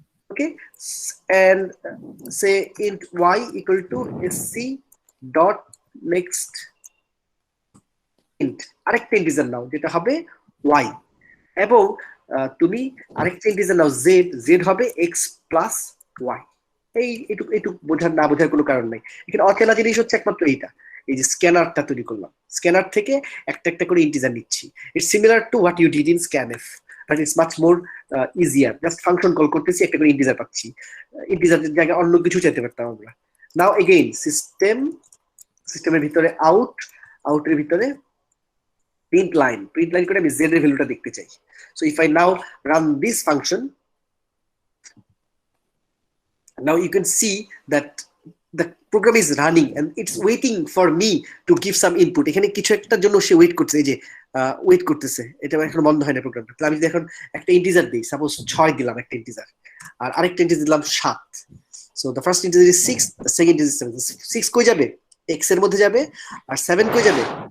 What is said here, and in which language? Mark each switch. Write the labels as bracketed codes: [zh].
[bn] Okay, [en] and say int y equal to sc dot next int, [bn] আরেকটা integer নাও যেটা হবে y, এবং তুমি আরেকটা ইন্টিজার নাও z হবে x plus y। এইটুকু বোঝার না বোঝার কোনো কারণ নাই। এখানে অচেনা জিনিস হচ্ছে একমাত্র এইটা, এই যে স্ক্যানারটা তৈরি করলাম, স্ক্যানার থেকে একটা একটা করে ইন্টিজার নিচ্ছি। [en] It's similar to what you did in scanf, but it's much more easier. [bn] Just function call করতেছি, একটা করে ইন্টিজার পাচ্ছি। ইন্টিজারের জায়গায় অন্য কিছু চাইতে পারতাম আমরা। নাও এগেইন সিস্টেমের ভিতরে আউটের ভিতরে প্রিন্ট লাইন করে আমি জেড এর ভ্যালুটা দেখতে চাই। [en] So if I now run this function, now you can see that the program is running and it's waiting for me to give some input. [bn] এখানে কিছু একটার জন্য সে ওয়েট করছে, এই যে ওয়েট করতেছে, এটা এখন বন্ধ হয় না প্রোগ্রামটা। তাহলে আমি যদি এখন একটা ইন্টিজার দিই, সাপোজ 6 দিলাম একটা ইন্টিজার, আর আরেকটা ইন্টিজার দিলাম 7। So [en] The first integer is 6, the second is 7। [bn] 6 কই যাবে? x এর মধ্যে যাবে, আর 7 কই যাবে?